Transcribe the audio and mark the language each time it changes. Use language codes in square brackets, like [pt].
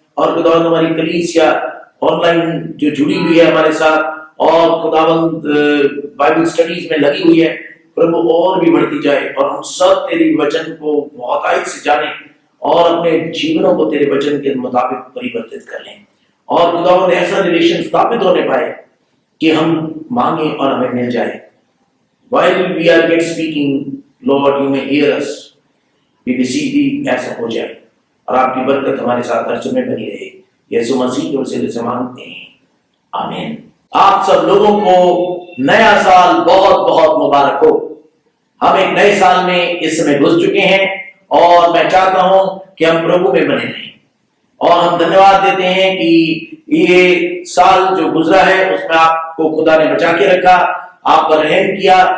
[hi] और खुदावंद हमारी कलीसिया ऑनलाइन जो जुड़ी हुई है हमारे साथ और खुदावंद बाइबल स्टडीज में लगी हुई है, प्रभु और भी बढ़ती जाए और हम सब तेरी वचन को बहुतायत से जाने और अपने जीवनों को तेरे वचन के मुताबिक परिवर्तित कर लें और खुदावंद ऐसा रिलेशन स्थापित होने पाए कि हम मांगे और हमें मिल जाए। [en] While we are speaking, Lord, you may hear us. We beseech thee, [hi] ऐसा हो जाए। और आपकी बरकत हमारे साथ हर समय बनी रहे। यीशु मसीह के वसीले से मांगते हैं, आमीन। आप सब लोगों को नया साल बहुत बहुत मुबारक हो। हम एक नए साल में इस समय घुस चुके हैं और मैं चाहता हूं कि हम प्रभु में बने रहें और हम धन्यवाद देते हैं कि ये साल जो गुजरा है उसमें आपको खुदा ने बचा के रखा, आप पर रहम किया।